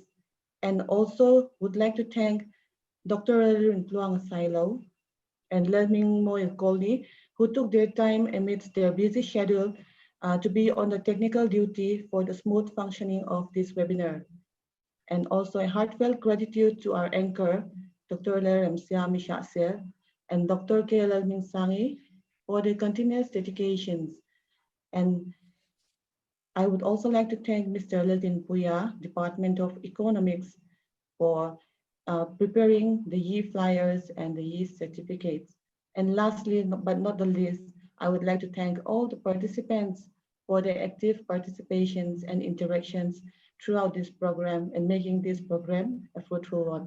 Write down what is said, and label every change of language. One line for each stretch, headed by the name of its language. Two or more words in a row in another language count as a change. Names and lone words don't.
English: And also would like to thank Dr. Lalun Pluang Silo and Lerming Moy Goldi, who took their time amidst their busy schedule to be on the technical duty for the smooth functioning of this webinar. And also a heartfelt gratitude to our anchor, Dr. Lerem Siami Shaksir and Dr. K. Lerming Sangi for their continuous dedications. And I would also like to thank Mr. Liltin Puya, Department of Economics, for preparing the YE flyers and the YE certificates. And lastly, but not the least, I would like to thank all the participants for their active participations and interactions throughout this program and making this program a fruitful one.